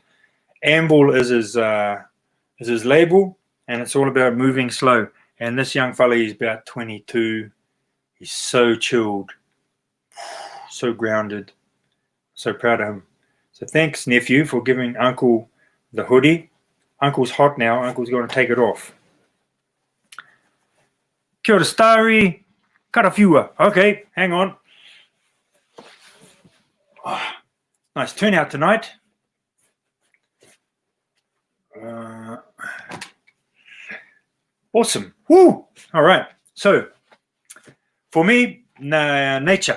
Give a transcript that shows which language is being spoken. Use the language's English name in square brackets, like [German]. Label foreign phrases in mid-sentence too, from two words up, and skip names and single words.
[English] Amble is his label, and it's all about moving slow. And this young fella, he's about 22. He's so chilled, so grounded. So proud of him. So thanks, nephew, for giving Uncle the hoodie. Uncle's hot now. Uncle's going to take it off. [Māori] Kia ora, Starry. Karawhiua. [English] Okay, hang on. Oh, nice turnout tonight. Awesome. Woo! All right. So, for me, nature.